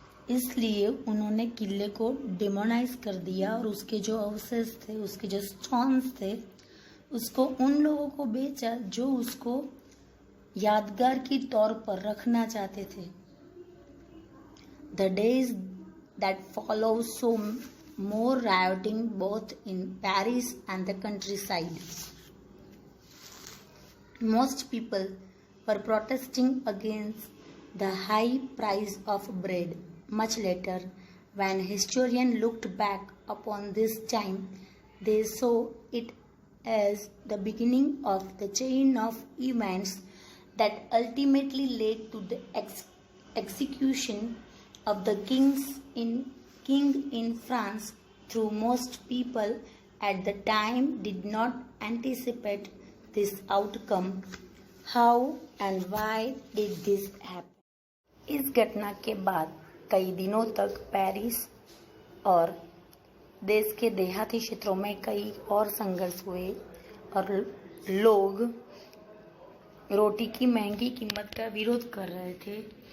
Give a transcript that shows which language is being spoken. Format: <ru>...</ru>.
<hi>इसलिए उन्होंने किले को डिमोनाइज कर दिया और उसके जो अवशेष थे, उसके जो स्टोन्स थे, उसको उन लोगों को बेचा जो उसको यादगार की तौर पर रखना चाहते थे।</hi> <en>The days that follow saw more rioting both in Paris and the countryside. Most people were protesting against the high price of bread. Much later, when historians looked back upon this time, they saw it as the beginning of the chain of events that ultimately led to the execution of the king in France. Through most people at the time did not anticipate this outcome. How and why did this happen?</en> <hi>इस घटना के बाद कई दिनों तक Paris और देश के देहाती क्षेत्रों में कई और संघर्ष हुए और लोग रोटी की महंगी कीमत का विरोध कर रहे थे।</hi>